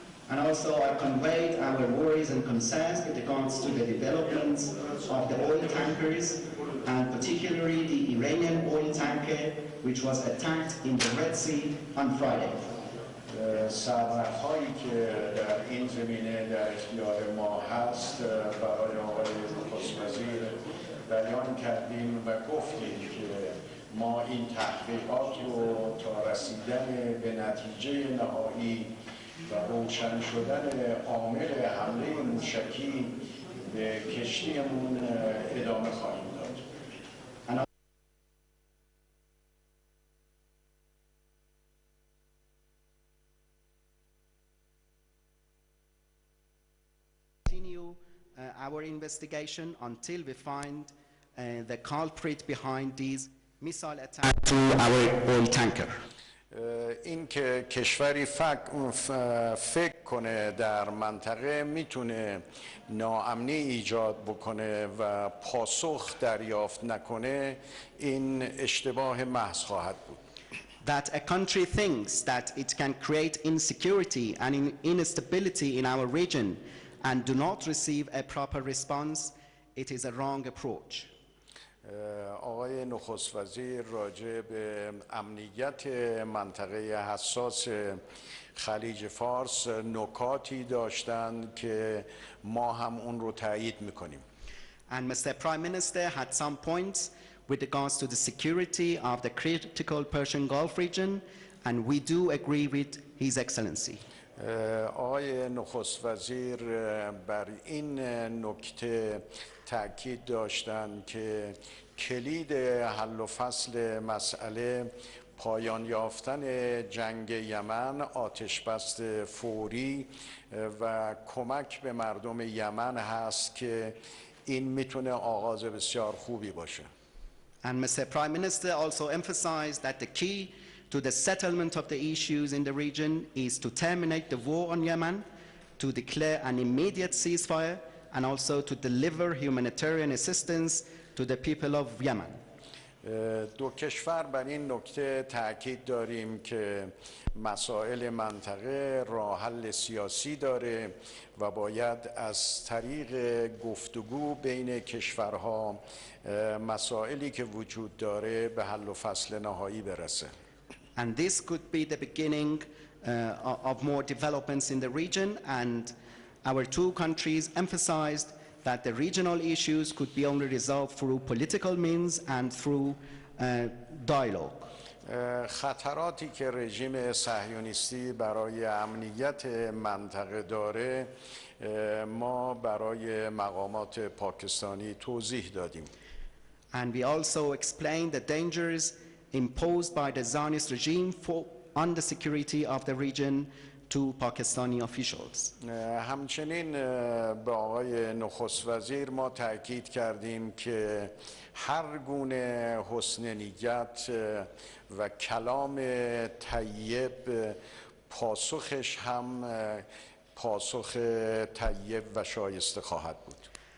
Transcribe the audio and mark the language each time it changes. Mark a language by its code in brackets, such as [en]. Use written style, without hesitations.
[en] And also I conveyed our worries and concerns with regards to the developments of the oil tankers and particularly the Iranian oil tanker which was attacked in the Red Sea on Friday. [fa] سرنخ‌هایی که در این زمینه در اختیار ما هست برای آقای نخست وزیر بیان کردیم و گفتیم که ما این تحقیقات رو تا رسیدن به نتیجه نهایی و روشن شدن عامل حمله موشکی به کشتیمون ادامه خواهیم داد. [en] Continue our investigation until we find the culprit behind these missile attacks to our oil tanker. [fa] این که کشوری فکر کنه در منطقه میتونه ناامنی ایجاد بکنه و پاسخ دریافت نکنه این اشتباه محض خواهد بود. [en] That a country thinks that it can create insecurity and instability in our region and do not receive a proper response, it is a wrong approach. [fa] آقای نخست وزیر راجع به امنیت منطقه حساس خلیج فارس نکاتی داشتند که ما هم اون رو تایید میکنیم. [en] And Mr. Prime Minister had some points with regards to the security of the critical Persian Gulf region, and we do agree with His Excellency. [fa] آقای نخست وزیر بر این نکته تأکید داشتند که کلید حل و فصل مسئله پایان یافتن جنگ یمن، آتش بست فوری و کمک به مردم یمن هست که این میتونه آغاز بسیار خوبی باشه. [en] And Mr. Prime Minister also emphasized that the key to the settlement of the issues in the region is to terminate the war on Yemen, to declare an immediate ceasefire, and also to deliver humanitarian assistance to the people of Yemen. [fa] دو کشور بر این نکته تاکید داریم که مسائل منطقه راه حل سیاسی داره و باید از طریق گفتگو بین کشورها مسائلی که وجود داره به حل و فصل نهایی برسه. [en] And this could be the beginning of more developments in the region, and our two countries emphasized that the regional issues could be only resolved through political means and through dialogue. [fa] خطراتی که رژیم صهیونیستی برای امنیت منطقه داره ما برای مقامات پاکستانی توضیح دادیم. [en] And we also explained the dangers imposed by the Zionist regime on the security of the region to Pakistani officials. [fa] همچنین به آقای نخست وزیر ما تاکید کردیم که هر گونه حسن نیت و کلام طیب پاسخش هم پاسخ طیب و شایسته خواهد بود.